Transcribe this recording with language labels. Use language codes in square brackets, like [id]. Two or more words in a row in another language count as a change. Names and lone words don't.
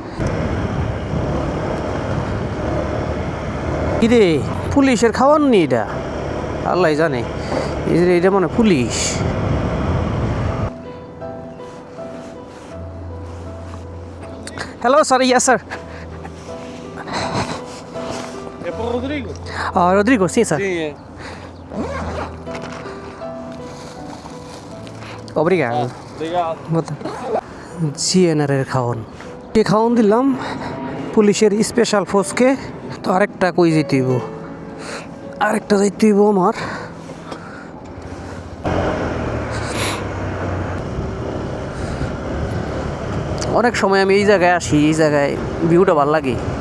[bn] কিরে, পুলিশের খাওয়ান নি এটা? আল্লাহ জানে, এটা মানে পুলিশ। [en] Hello sir, yes sir. Rodrigo? Rodrigo, sí, sir. [pt] Sí, Obrigado. obrigado. [bn] জিএনআরের খাওয়ান, কে খাওয়ান দিলাম পুলিশের স্পেশাল ফোর্সকে। তো আরেকটা কই যেতে হইব, আরেকটা যাইতে হইব আমার। অনেক সময় আমি এই জায়গায় আসি, এই জায়গায় ভিউটা ভালো লাগে।